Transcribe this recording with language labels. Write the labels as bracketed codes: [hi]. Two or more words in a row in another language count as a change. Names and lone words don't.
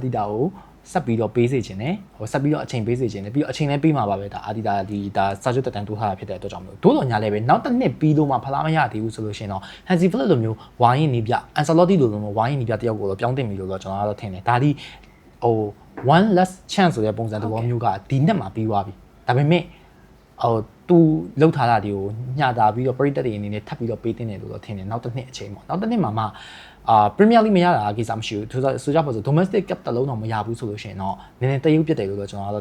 [my] ဒီတာကိုဆက်ပြီးတော့ပေးစေချင်တယ်ဟိုဆက်ပြီးတော့အချိန်ပေးစေချင်တယ်ပြီးတော့အချိန်လည်းပေးမှာပါပဲဒါအာဒီတာဒီဒါစာချုပ်တက်တန်းတိုးထားတာဖြစ်တဲ့အတွက်ကြောင့်မလို့ဒို့တော်ညာလည်းပဲနောက်တစ်နှစ်ပြီးလို့မှဖလားမရသေးဘူးဆိုလို့ရှိရင်တော့ Hansi Flick လိုမျိုးဝိုင်းရင်နီးပြ Ancelotti လိုမျိုးဝိုင်းရင်နီးပြတယောက်ကို တော့ပြောင်းတင်ပြီလို့တော့ကျွန်တော်ကတော့ထင်တယ်ဒါဒီဟို [en] one last chance [my] ဆိုတဲ့ပုံစံသဘောမျိုးကဒီနှစ်မှာပြီးသွားပြီဒါပေမဲ့ဟိုသူလှုပ်ထားတာတွေကိုညှတာပြီးတော့ပရိသတ်တွေအနေနဲ့ထပ်ပြီးတော့ပေးတင်တယ်လို့တော့ထင်တယ်နောက် တစ်နှစ်အချိန်ပေါ့နောက်တစ်နှစ်မှာမှPremier League မရတာကိစ္စမရှိဘူးဆိုကြပါစို့ [en] domestic cup [my] တစ်လုံးတော့မရဘူးဆိုလို့ရှိရင်တော့နည်းနည်းတရုပ်ပြတ်တယ်လို့တော့ကျွန်တော်ကတော့